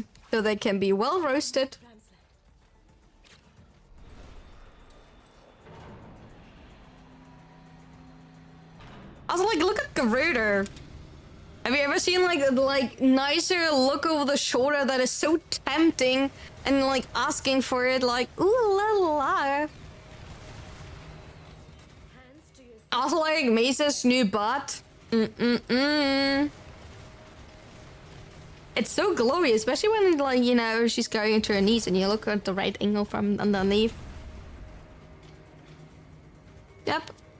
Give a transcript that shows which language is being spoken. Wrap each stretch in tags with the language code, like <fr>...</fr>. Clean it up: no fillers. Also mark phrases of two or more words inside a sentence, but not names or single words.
<en>So they can be well roasted. Also, like, look at Garuda. Have you ever seen like nicer look over the shoulder that is so tempting and like asking for it, like ooh la la. Hands to your Also, like Mesa's new butt. It's so glowy, especially when like, you know, she's going into her knees and you look at the right angle from underneath. Yep.</en>